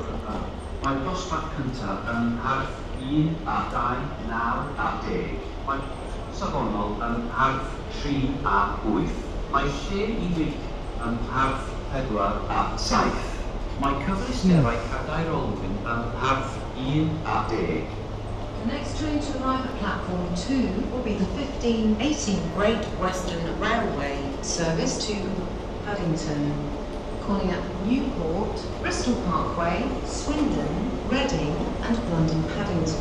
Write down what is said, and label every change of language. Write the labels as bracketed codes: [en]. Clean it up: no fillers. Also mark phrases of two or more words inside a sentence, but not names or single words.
[cy] Mae'r dosbarth cyntaf yn harf 1 a 2, 9 a 10. Mae'n safonol yn harf 3 a 8. Mae lle I fynd yn harf 4 a 7. Mae cyfleusterau cadair olwyn yn harf 1 a 10. [en] The next train to arrive at platform 2 will be the 1518 Great Western Railway service to Paddington, calling at Newport, Bristol Parkway, Swindon, Reading and London Paddington.